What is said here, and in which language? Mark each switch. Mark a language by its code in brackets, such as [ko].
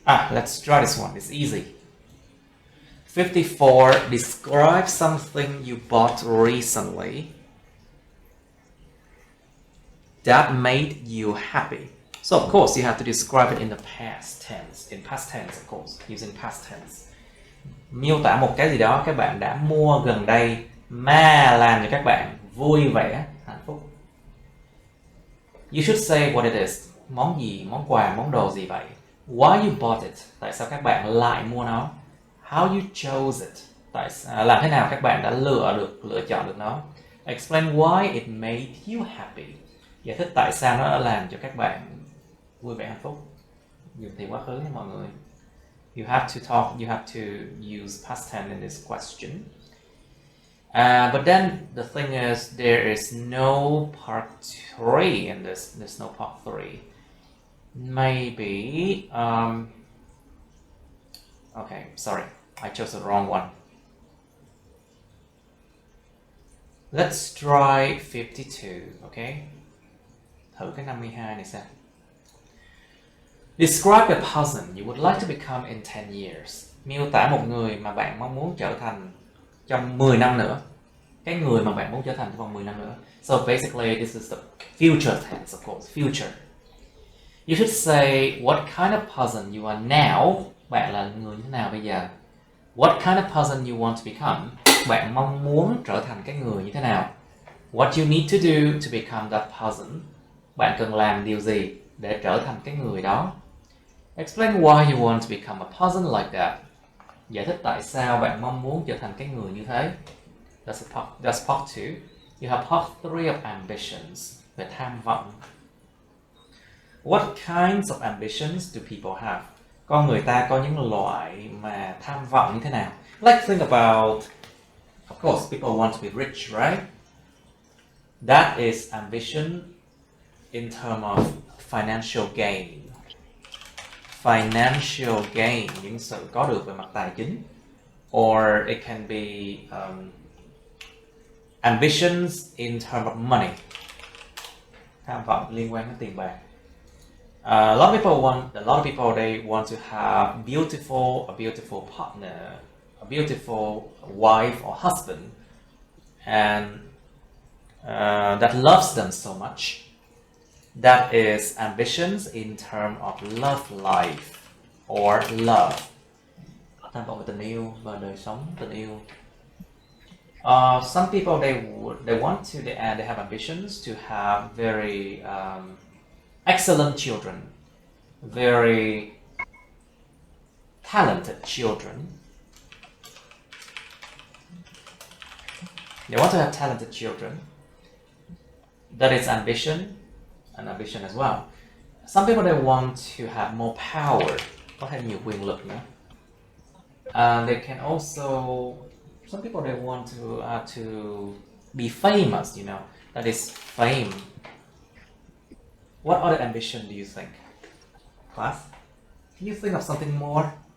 [en] Let's try this one. It's easy. 54. Describe something you bought recently that made you happy. So of course you have to describe it in the past tense. In past tense, of course, using past tense. [vi] Miêu tả một cái gì đó các bạn đã mua gần đây mà làm cho các bạn vui vẻ, hạnh phúc. [en] You should say what it is. [vi] Món gì, món quà, món đồ gì vậy? [en] Why you bought it? [vi] Tại sao các bạn lại mua nó? [en] How you chose it? [vi] Làm thế nào các bạn đã lựa chọn được nó? [en] Explain why it made you happy. [vi] Giải thích tại sao nó đã làm cho các bạn vui vẻ hạnh phúc. Dùng từ quá khứ nha mọi người. [en] You have to use past tense in this question. But then the thing is, there is no part 3 in this. There's no part 3. Maybe, okay, sorry, I chose the wrong one. Let's try 52, okay? [vi] Thử cái 52 này xem. [en] Describe a person you would like to become in 10 years. [vi] Miêu tả một người mà bạn mong muốn trở thành trong 10 năm nữa. Cái người mà bạn muốn trở thành trong vòng 10 năm nữa. [en] So basically, this is the future tense, of course, future. You should say what kind of person you are now. [vi] Bạn là người như thế nào bây giờ? [en] What kind of person you want to become. [vi] Bạn mong muốn trở thành cái người như thế nào? [en] What you need to do to become that person. [vi] Bạn cần làm điều gì để trở thành cái người đó? [en] Explain why you want to become a person like that. [vi] Giải thích tại sao bạn mong muốn trở thành cái người như thế. [en] That's part 2. You have part 3 of ambitions. [vi] Về tham vọng. [en] What kinds of ambitions do people have? [vi] Con người ta có những loại mà tham vọng như thế nào? [en] Like think about, of course, people want to be rich, right? That is ambition in terms of financial gain. [vi] Financial gain, những sự có được về mặt tài chính. [en] Or it can be ambitions in terms of money. [vi] Tham vọng liên quan đến tiền bạc. [en] A lot of people they want to have a beautiful partner, a beautiful wife or husband, and that loves them so much. That is ambitions in terms of love life or love. [vi] Tham vọng về tình yêu và đời sống tình yêu. [en] Some people they have ambitions to have very excellent children, very talented children. They want to have talented children. That is ambition, an ambition as well. Some people they want to have more power, [vi] có thêm nhiều quyền lực nữa. [en] They can also, some people they want to be famous, you know, that is fame. What other ambition do you think? Class? Can you think of something more?